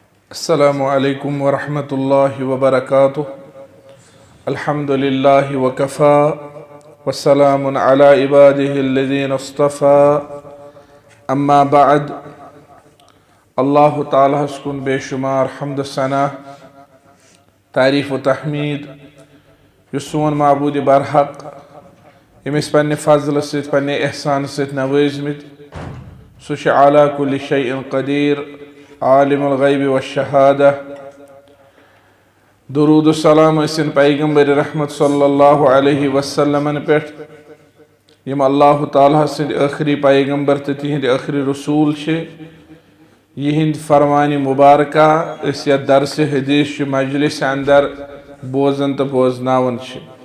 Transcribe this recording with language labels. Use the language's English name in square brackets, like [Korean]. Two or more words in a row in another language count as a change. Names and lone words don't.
[Arabic] السلام عليكم ورحمة الله وبركاته. الحمد لله وكفى والسلام على عباده الذين اصطفى. أما بعد. [Kashmiri] अल्लाह ताला कुन बेशुमार हम्द सना तारीफ़ व तहमीद सोन माबूद बरहक यमिस पन्ने फज़ल सत पन्ने एहसान सत नवाज़मित सह [Arabic] على كل شيء قدير عالم الغيب و شهادة. [Kashmiri] दुरूद सलाम असिन पैगंबर रहमत [Arabic] صلى الله عليه وسلم [Kashmiri] पेट यम अल्लाह ताला सिंद आखिरी पैगंबर तो तिहिंद आखिरी रसूल छे। यिहिंद फरमानी मुबारका इस या दरस हदीस मजलिस अंदर बोजन तो बोजनावन छे।